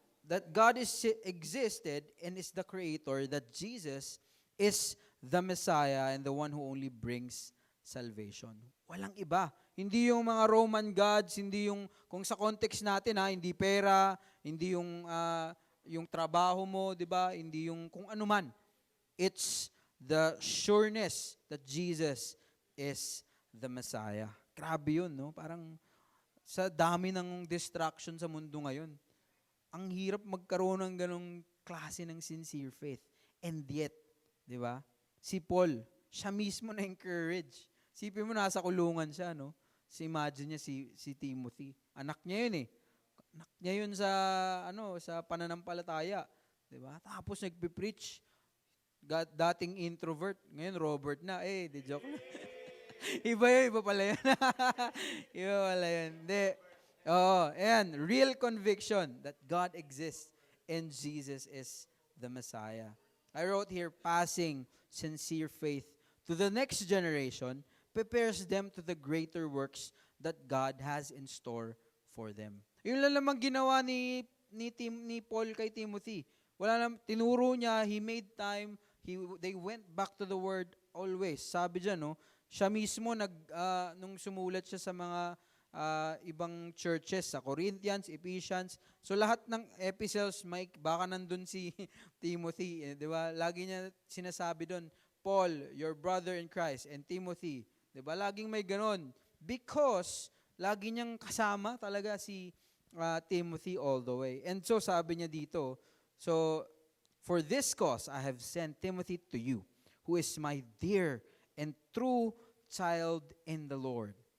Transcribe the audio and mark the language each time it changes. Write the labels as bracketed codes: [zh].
[en] That God existed and is the Creator, that Jesus is the Messiah and the one who only brings salvation. [tl] Walang iba. Hindi yung mga Roman gods, hindi yung, kung sa context natin, hindi pera, hindi yung trabaho mo, di ba? Hindi yung kung ano man. [en] It's the sureness that Jesus is the Messiah. [tl] Grabe yun, no? Parang sa dami ng distraction sa mundo ngayon, ang hirap magkaroon ng ganong klase ng sincere faith. [en] And yet, [tl] di ba? Si Paul, siya mismo na-encourage. Sipin mo, nasa kulungan siya, no? Imagine niya si Timothy. Anak niya yun eh. Anak niya yun sa pananampalataya. Diba? Tapos nagpipreach. Dating introvert. Ngayon, Robert na. Di joke na. Iba pala yun. Iba pala yun. Ayan. [en] Real conviction that God exists and Jesus is the Messiah. I wrote here, passing sincere faith to the next generation prepares them to the greater works that God has in store for them. [tl] Yun lang naman ginawa ni Paul kay Timothy. Wala tinuro niya, [en] he made time They went back to the word always. [tl] Sabi diyan, no, siya mismo nung sumulat siya sa mga ibang churches, sa Corinthians, Ephesians. So lahat ng epistles, Mike, baka nandun si Timothy, di ba? Lagi niya sinasabi doon, Paul, [en] your brother in Christ, [tl] and Timothy. Di ba? Laging may ganon. Because lagi niyang kasama talaga si Timothy [en] all the way. And so [tl] sabi niya dito, [en] so for this cause I have sent Timothy to you, who is my dear and true child in the Lord.